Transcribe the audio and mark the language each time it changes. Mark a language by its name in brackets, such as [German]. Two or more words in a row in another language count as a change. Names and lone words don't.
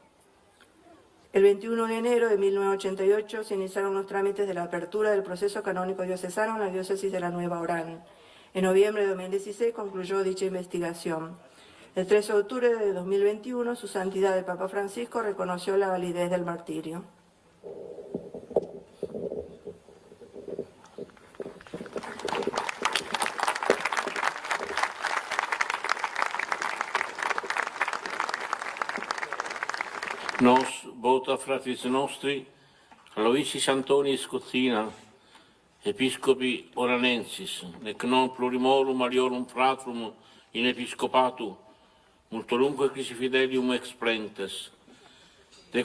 [Spanish] El 21 de enero de 1988 se iniciaron los trámites de la apertura del proceso canónico diocesano en la diócesis de la Nueva Orán. En noviembre de 2016 concluyó dicha investigación. El 13 de octubre de 2021, su santidad el Papa Francisco reconoció la validez del martirio. [Latin] Nos vota fratres nostri, Aloysis Antoni Scocina, Episcopi Oranensis, nec non plurimorum aliorum fratrum in episcopatu, multorumque quisi fidelium explentes, de